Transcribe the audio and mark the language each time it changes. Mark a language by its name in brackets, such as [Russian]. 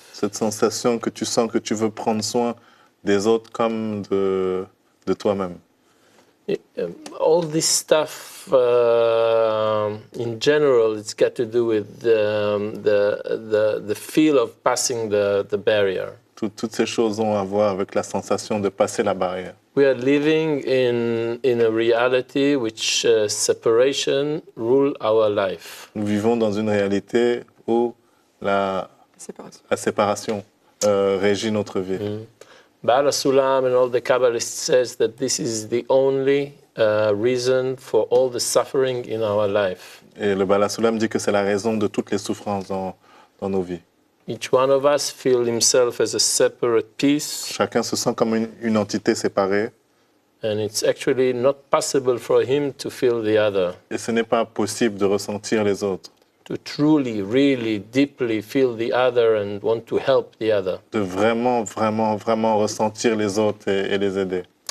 [French] Cette sensation que tu sens que tu veux prendre soin des autres comme de toi-même. [English] All this stuff, in general, it's got to do with the feel of passing the barrier. [French] Toutes ces choses ont à voir avec la sensation de passer la barrière. [English] We are living in a reality which separation rule our life. [French] Nous vivons dans une réalité où la séparation régit notre vie. [English] Baal Sulam and all the Kabbalists says that this is the only reason for all the suffering in our life. [French] Et le Baal Sulam dit que c'est la raison de toutes les souffrances dans nos vies. [English] Each one of us feels himself as a separate piece. [French] Chacun se sent comme une entité séparée. [English] And it's actually not possible for him to feel the other. [French] Et ce n'est pas possible de ressentir les autres. [English] To truly, really, deeply feel the other and want to help the other. [French] De vraiment, vraiment, vraiment ressentir les autres et les aider.